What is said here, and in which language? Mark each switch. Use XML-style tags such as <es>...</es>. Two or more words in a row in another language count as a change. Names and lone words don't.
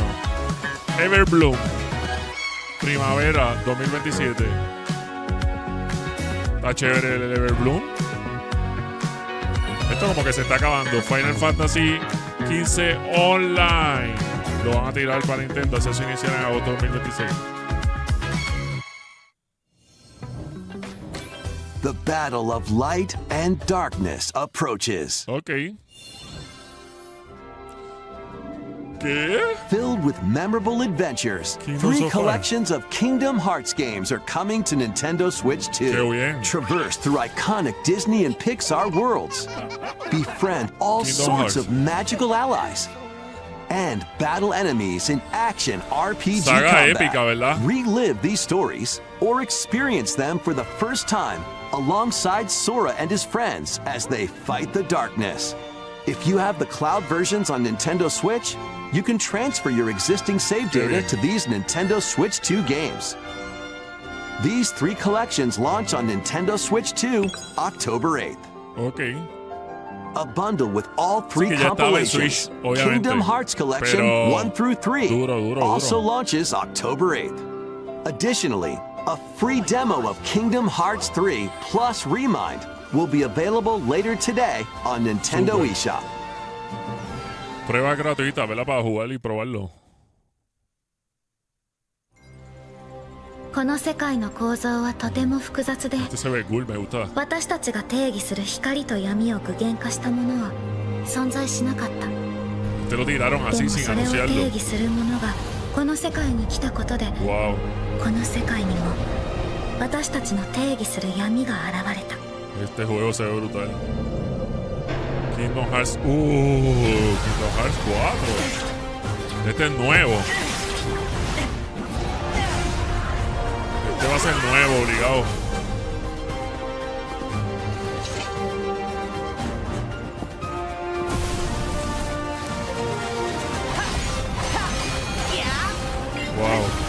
<es>Everbloom. Primavera 2027. Está chévere el Everbloom. Esto como que se está acabando. Final Fantasy 15 Online. Lo van a tirar para Nintendo. Acceso inicial en agosto 2026.</es> <en>The battle of light and darkness approaches.</en> <es>Okay. ¿Qué?</es> <en>Filled with memorable adventures, three collections of Kingdom Hearts games are coming to Nintendo Switch 2. Traverse through iconic Disney and Pixar worlds. Befriend all sorts of magical allies. And battle enemies in action RPG</en> <es>Saga</es> <en>combat.</en> <es>épica, ¿verdad?</es> <en>Relive these stories or experience them for the first time alongside Sora and his friends as they fight the darkness. If you have the cloud versions on Nintendo Switch, you can transfer your existing save data to these Nintendo Switch 2 games. These three collections launch on Nintendo Switch 2 October 8th. Okay. A bundle with all three</en> <es>Sí,</es> <en>compilations, Switch, Kingdom Hearts Collection</en> <es>pero</es> <en>1 through 3,</en> <es>duro.</es> <en>also launches October 8th. Additionally, a free demo of Kingdom Hearts 3 plus Remind will be available later today on Nintendo eShop.</en> <es>Prueba gratuita, ¿verdad? Para jugar y probarlo.</es> <ja>この世界の構造はとても複雑で、</ja> <es>Este se ve cool, me gusta.</es> <ja>私たちが定義する光と闇を具現化したものは存在しなかった。</ja> <es>Te lo tiraron</es> <ja>で</ja> <es>así</es> <ja>も</ja> <es>sin</es> <ja>それを定</ja> <es>anunciarlo.</es> <ja>義するものがこの世界に来たことで、 Wow. この世界にも私たちの定義する闇が現れた。</ja> <es>Este juego se ve brutal. Kingdom Hearts. Kingdom Hearts 4. Este es nuevo. Este va a ser nuevo, obligado. Wow.</es>